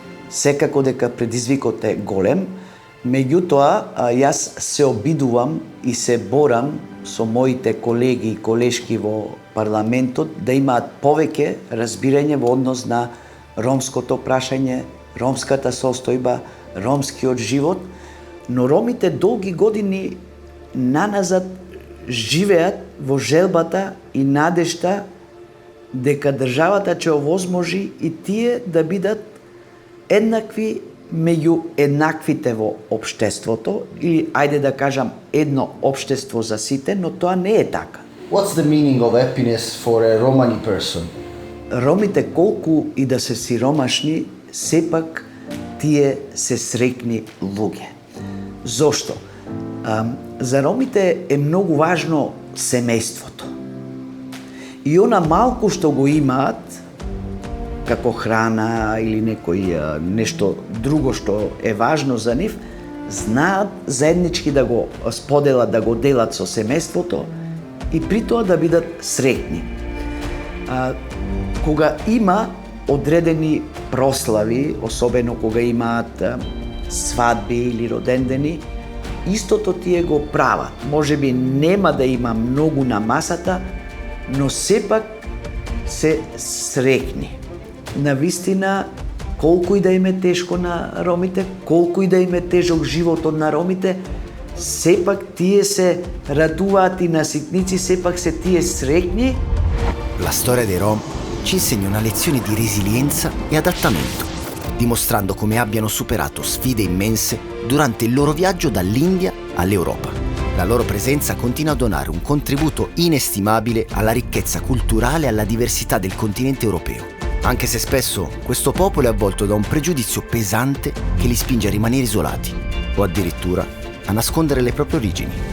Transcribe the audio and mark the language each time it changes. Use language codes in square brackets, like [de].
[mk] Секако дека предизвикот е голем, меѓутоа јас се обидувам и се борам со моите колеги и колешки во парламентот да имаат повеќе разбирање во однос на ромското прашање, ромската состојба, ромскиот живот, но ромите долги години наназад живеат во желбата и надежта дека државата ќе овозможи и тие да бидат еднакви меѓу еднаквите во општеството, или ајде да кажам едно општество за сите, но тоа не е така. [en] What's the meaning of happiness for a Romani person? [mk] Ромите колку и да се сиромашни, сепак тие се среќни луѓе. Зошто? За ромите е многу важно семејството. И она малку што го имаат, како храна или нешто друго што е важно за нив, знаат заеднички да го споделат, да го делат со семејството и при тоа да бидат среќни. Кога има одредени прослави, особено кога имаат свадби или родендени, истото тие го прават. Можеби нема да има многу на масата, но сепак се среќни. Навистина, колку и да им е тешко на ромите, колку и да им е тежок животот на ромите, сепак tие se radуваат и на ситници, сепак се tие среќни. [it] La storia dei Rom ci insegna una lezione di resilienza e adattamento, dimostrando come abbiano superato sfide immense durante il loro viaggio dall'India all'Europa. La loro presenza continua a donare un contributo inestimabile alla ricchezza culturale e alla diversità del continente europeo, anche se spesso questo popolo è avvolto da un pregiudizio pesante che li spinge a rimanere isolati o addirittura a nascondere le proprie origini.